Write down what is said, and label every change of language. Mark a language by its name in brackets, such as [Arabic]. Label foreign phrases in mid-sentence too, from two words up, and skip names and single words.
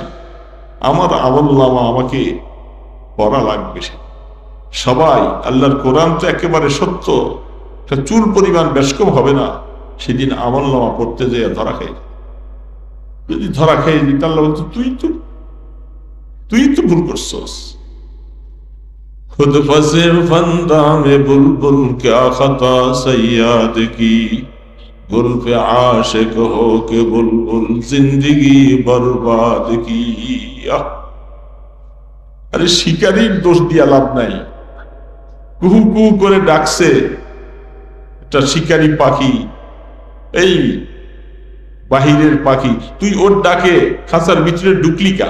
[Bangla] আমার আমল নামা আমাকে পড়া লাগবে। সবাই আল্লাহর কোরআন তো একেবারে সত্য, চুল পরিমাণ বেশকম হবে না। সেদিন আমল নামা পড়তে যেয়ে ধরা খাই, যদি ধরা খাই দিত আল্লাহ বলতো তুই তো ভুল করছস। [Hindi] खुद फंसे फंदा में बुलबुल क्या खता सैयाद की, गुल पे आशिक हो के बुलबुल जिंदगी बर्बाद की। [Bangla] আরে শিকারীর দোষ দিয়া লাভ নাই। কুহু কুহু করে ডাকছে একটা শিকারী পাখি, এই বাহিরের পাখি, তুই ওর ডাকে খাঁচার ভিতরে ঢুকলি কা?